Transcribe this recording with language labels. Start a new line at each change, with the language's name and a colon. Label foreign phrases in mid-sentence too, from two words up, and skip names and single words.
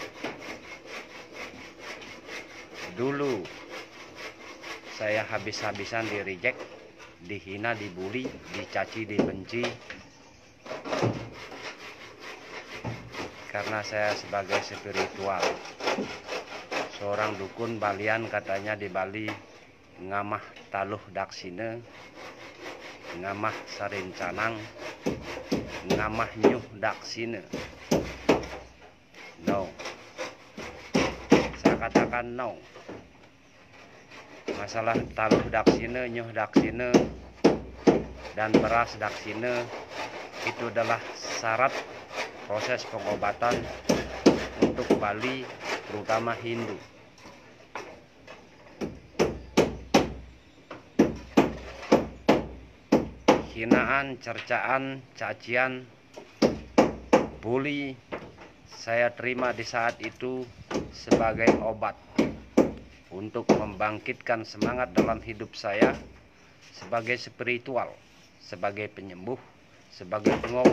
Indonesian: Dulu saya habis-habisan di-reject, dihina, dibully, dicaci, dibenci, karena saya sebagai spiritual, seorang dukun Balian, katanya di Bali
Balinese: ngamah taluh daksine, ngamah Sarincanang, ngamah nyuh daksine.
Indonesian: No, saya katakan no. Masalah
Balinese: taluh daksine, nyuh daksine,
Indonesian: dan beras daksine itu adalah syarat proses pengobatan untuk Bali, terutama Hindu. Hinaan, cercaan, cacian, bully saya terima di saat itu sebagai obat untuk membangkitkan semangat dalam hidup saya sebagai spiritual, sebagai penyembuh, sebagai pengobat.